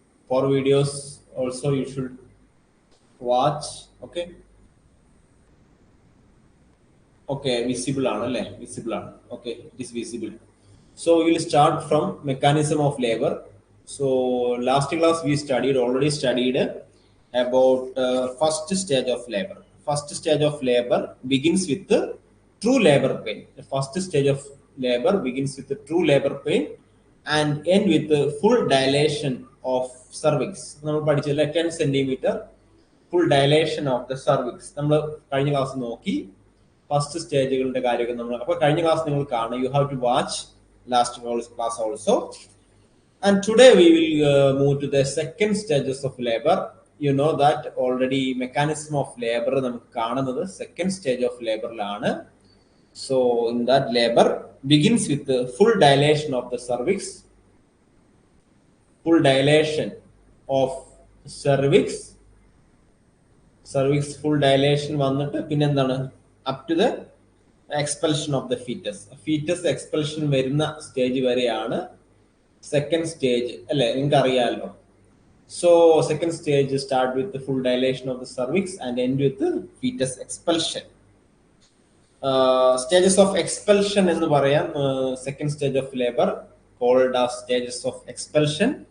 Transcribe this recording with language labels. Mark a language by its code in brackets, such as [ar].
[en] 4 videos also you should watch. Okay okay, visible ആണ് അല്ലേ? Visible ആണ്. Okay, it is visible. So will start from mechanism of labour. So last class we already studied about first stage of labor. First stage of labor begins with the true labor pain. The first stage of labor begins with the true labor pain and end with the full dilation of cervix. [ml] നമ്മൾ പഠിച്ചല്ലേ [en] 10 centimeter full dilation of the cervix. [ml] നമ്മൾ കഴിഞ്ഞ class നോക്കി first സ്റ്റേജുകളുടെ കാര്യമൊക്കെ നമ്മൾ. അപ്പോൾ കഴിഞ്ഞ class നിങ്ങൾ കാണുക. [en] You have to watch last class also. And today we will move to the second stages of labor. You know that already mechanism of labor [ml] നമുക്ക് കാണുന്നത് [en] second stage of labor ലാണ്. So in that labor begins with the full dilation of the cervix. Full dilation of cervix. Cervix full dilation [ml] വന്നിട്ട് പിന്നെ എന്താണ്? [en] Up to the expulsion of the fetus. [ml] Fetus expulsion വരുന്ന stage വരെയാണ് second stage അല്ലെ? നിങ്ങൾക്ക് അറിയാമല്ലോ. [en] So second stage start with full dilation of the cervix and end with foetus expulsion. Stages of expulsion [ml] എന്ന് പറയാം. [en] Second stage of labour called as stages of expulsion.